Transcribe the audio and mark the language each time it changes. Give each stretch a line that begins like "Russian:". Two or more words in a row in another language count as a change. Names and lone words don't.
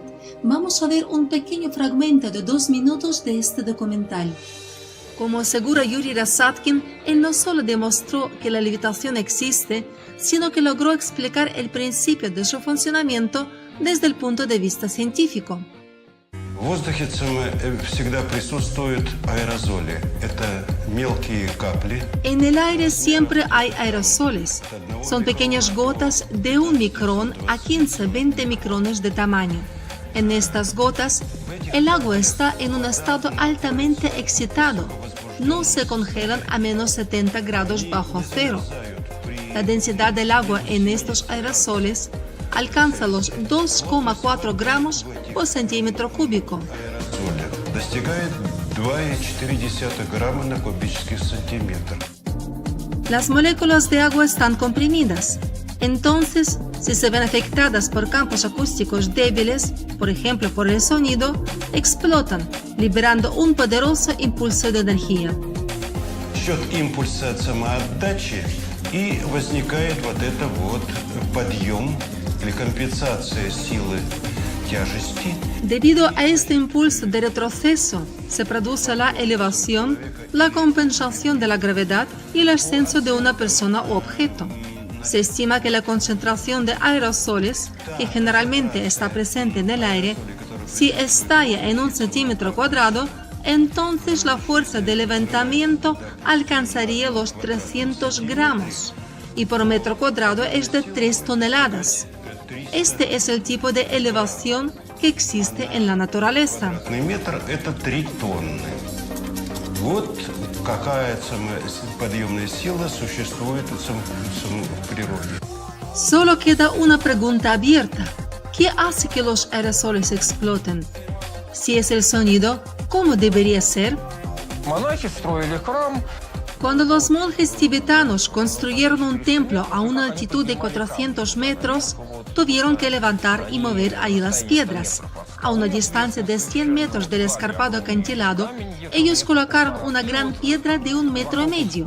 Spanish: Vamos a ver un pequeño fragmento de 2 minutos de este documental. Como asegura Yuri Rasatkin, él no solo demostró que la levitación existe, sino que logró explicar el principio de su funcionamiento desde el punto de vista científico.
Russian: В воздухе всегда присутствуют аэрозоли. Это мелкие капли.
Spanish: En el aire siempre hay aerosoles. Son pequeñas gotas de 1 micrón a 15-20 micrones de tamaño. En estas gotas, el agua está en un estado altamente excitado. No se congelan a menos 70 grados bajo cero. La densidad del agua en estos aerosoles alcanza los 2,4 gramos por centímetro cúbico.
Russian: Достигает 2,4 грамма на кубический сантиметр.
Spanish: Las moléculas de agua están comprimidas. Entonces, si se ven afectadas por campos acústicos débiles, por ejemplo por el sonido, explotan, liberando un poderoso impulso de energía.
Russian: Счет импульса от самоотдачи, и возникает вот это вот подъем или компенсация силы тяжести.
Spanish: Debido a este impulso de retroceso, se produce la elevación, la compensación de la gravedad y el ascenso de una persona o objeto. Se estima que la concentración de aerosoles, que generalmente está presente en el aire, si estalla en 1 centímetro cuadrado, entonces la fuerza de levantamiento alcanzaría los 300 gramos y por metro cuadrado es de 3 toneladas. Este es el tipo de elevación que existe en la naturaleza.
Russian: Метр – это 3 тонны. Вот какая подъемная сила существует в природе.
Spanish: Solo queda una pregunta abierta. ¿Qué hace que los aerosoles exploten? Si es el sonido, ¿cómo debería ser?
Russian: Монахи строили храм.
Spanish: Cuando los monjes tibetanos construyeron un templo a una altitud de 400 metros, tuvieron que levantar y mover ahí las piedras. A una distancia de 100 metros del escarpado acantilado, ellos colocaron una gran piedra de 1,5 metros.